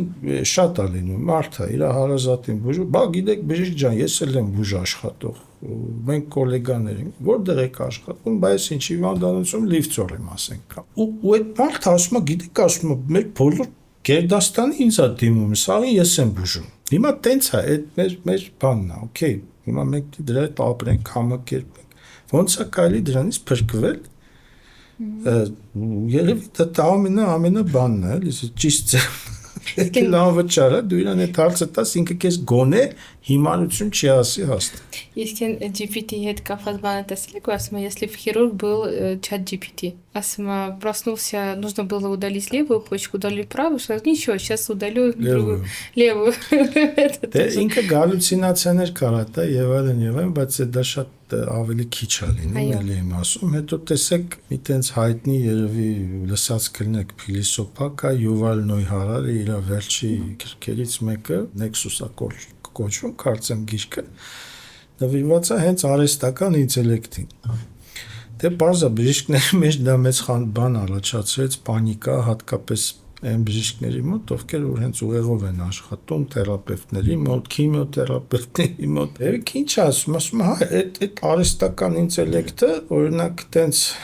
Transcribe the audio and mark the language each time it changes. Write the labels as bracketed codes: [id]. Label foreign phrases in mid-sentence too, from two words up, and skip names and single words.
[hy] շատ է լինում, մարդը իր հարազատին բուժում, բա գիտեք բժիշկ ջան, ես էլ եմ բուժ աշխատող, մենք գոլեգաներ ենք, որտեղ եք աշխատում, բայց ինչ հիվանդանոցում լիֆտոր եմ ասենք կամ։ Ու այդ մարդը ասում է, գիտեք, ասում է, մեր բոլոր Գերդաստանը ինձ է դիմում, սաղին ես եմ բուժում։ Հիմա տենց է, այդ մեր բանն է, օքեյ։ Հիմա մենք դրա հետ ապրենք, համակերպենք։ Ոնց է կարելի դրանից փրկվել։ Երևի դա ամենա բանն է, էլի ճիշտ է։ Եթե լավ վճար է, դու իրան այդ հարցը տաս, ինքը քեզ գոնե հիմարություն չի ասի հաստատ։ Իսկ GPT հետ կապված բանը տեսել եք, ասում է, [ru] если бы хирург был чат GPT. [hy] Ասում է, [ru] проснулся, нужно было удалить левую почку, удалил правую, сказал, ничего, сейчас удалю левую. [hy] Դե ինքը գալյուցինացիաներ կարա տա եւ այլն, բայց դա շատ ավելի քիչ է լինում, էլի եմ ասում, հետո տեսեք մի տենց հայտնի երևի լսած կլինեք փիլիսոփա կա Յուվալ Նոյ Հարարի իր վերջի գրքերից մեկը Nexus-ը կոչվում, կարծեմ գիրքը նվիրված է հենց արհեստական ինտելեկտին։ Դե բարձր բժիշկների մեջ դա մեծ բան առաջացրեց, պանիկա, հատկապես այն բժիշկների մոտ, ովքեր որ հենց ուղեղով են աշխատում, թերապևտների մոտ, քիմիոթերապևտների մոտ։ Երեք ինչ ասում, հա, այդ արհեստական ինտելեկտը, օրինակ, տենց